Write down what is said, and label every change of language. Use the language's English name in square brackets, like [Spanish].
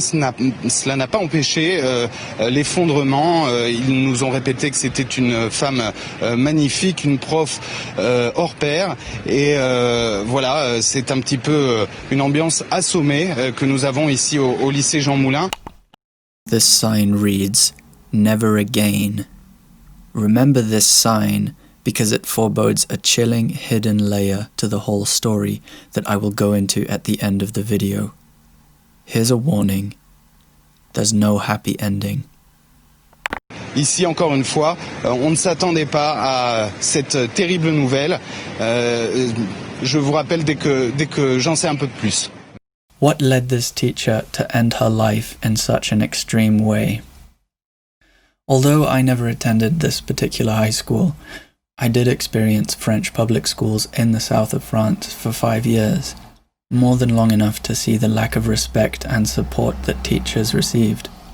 [French] Cela n'a pas empêché l'effondrement. Ils nous ont répété que c'était une femme magnifique, une prof hors pair. Et voilà, c'est un petit peu une ambiance assommée que nous avons ici au lycée Jean Moulin. [English] This sign reads, "Never again." Remember this sign because it forebodes a chilling hidden layer to the whole story that I will go into at the end of the video. Here's a warning. There's no happy ending. [French] Ici, encore une fois, on ne s'attendait pas à cette terrible nouvelle. Je vous rappelle dès que j'en sais un peu plus. [English] What led this teacher to end her life in such an extreme way? Although I never attended this particular high school, I did experience French public schools in the south of France for 5 years, more than long enough to see the lack of respect and support that teachers received.